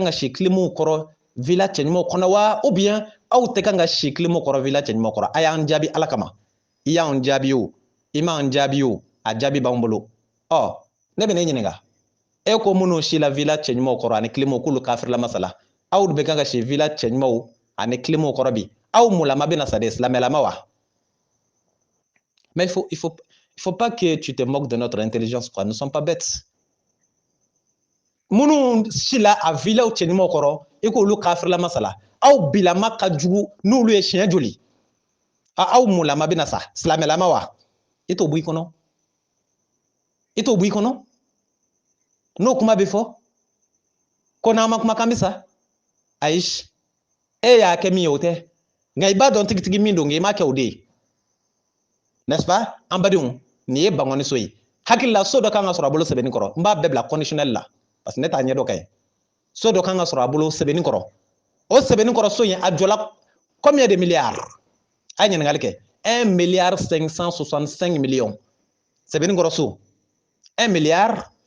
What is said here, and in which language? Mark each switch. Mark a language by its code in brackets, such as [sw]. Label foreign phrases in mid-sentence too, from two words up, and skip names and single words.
[bm] ka si kilemun kɔrɔ villa cɛɲumanw kɔnɔ wa [fr] ou bien [bm] aw tɛ kan ka si kilemun kɔrɔ villa cɛɲumanw kɔrɔ a y'an jaabi ala kama i y'an jaabi o i m'an jaabi o a jaabi b'an bolo ɔ ne bɛ ne ɲininka e ko minnu si la villa cɛɲumanw kɔrɔ ani kilemun k'olu kafirila masala aw de bɛ kan ka si villa cɛɲumanw ani kilemun kɔrɔ bi aw mulama bɛna sa de silamɛlama wa [fr] mais il faut pas que tu te moques de notre intelligence quoi nous sommes pas bêtes [bm] minnu si la a villa cɛɲumanw kɔrɔ i k'olu kafirila masala aw bilama ka jugu n'olu ye siɲɛ joli aw mulama bɛna sa silamɛlama wa i t'o bɔ i kɔnɔ i t'o bɔ i kɔnɔ n'o kuma bɛ fɔ ko n'an ma kumakan bɛ sa ayi e y'a kɛ min ye o tɛ nka i b'a dɔn tigitigi min don i m'a kɛ o de ye [fr] n'est-ce pas [bm] an badenw nin ye bangɔni so ye hakili la so dɔ kan ka sɔrɔ a bolo sɛbɛnni kɔrɔ n b'a bɛɛ bila conditionnel la [fr] parce que [bm] ne t'a ɲɛ dɔn ka ye so dɔ kan ka sɔrɔ a bolo sɛbɛnni kɔrɔ o sɛbɛnni kɔrɔ so in a jɔla [fr] combien de milliards [bm] a ye ɲininkali kɛ 1 milliard 565 millions sɛbɛnni kɔrɔ so 1 milliard